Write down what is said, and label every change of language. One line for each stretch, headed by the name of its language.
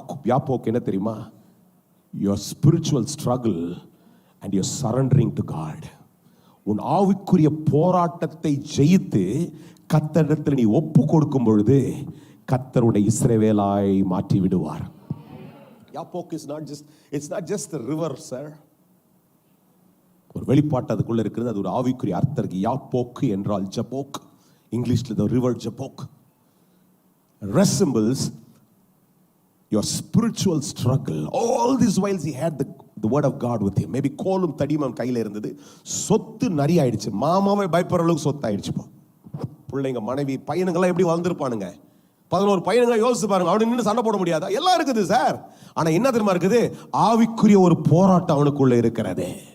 Tamil: யாப்போக்கு என்ன தெரியுமா,
English: Your spiritual struggle and your surrendering to God.
Tamil: உன் ஆவிக்குரிய போராட்டத்தை ஜெயித்து கர்த்தரிடத்தில் நீ ஒப்பு கொடுக்கும் பொழுது கர்த்தருடைய இஸ்ரவேலாய் மாற்றி விடுவார்.
English: யாப்போக்கு is not just, it's not just a river sir.
Tamil: ஒரு வெளிப்பாட்டு அதுக்குள்ள இருக்கிறது. அது ஒரு ஆவிக்குரிய அர்த்தம் இருக்கு.
English: யாப்போக்கு
Tamil: என்றால்
English: Jabbok,
Tamil: இங்கிலீஷ்ல
English: the river Jabbok resembles your spiritual struggle. All these whiles he had the word of God with him. Maybe
Tamil: கோலும் தடியும் கையில இருந்தது. சொத்து நிறைய ஆயிடுச்சு. மாமாவை பயப்படுற அளவுக்கு சொத்து ஆயிடுச்சு. பிள்ளைங்க, மனைவி, பையனுங்கெல்லாம் எப்படி வளர்ந்துருப்பானுங்க. 11 பையனுங்க யோசிச்சு பாருங்க. அவனுக்கு நின்று சண்டை போட முடியாதா? எல்லாம் இருக்குது சார். ஆனா என்ன தெரியுமா இருக்குது, ஆவிக்குரிய ஒரு போராட்டம் அவனுக்குள்ள இருக்கிறது.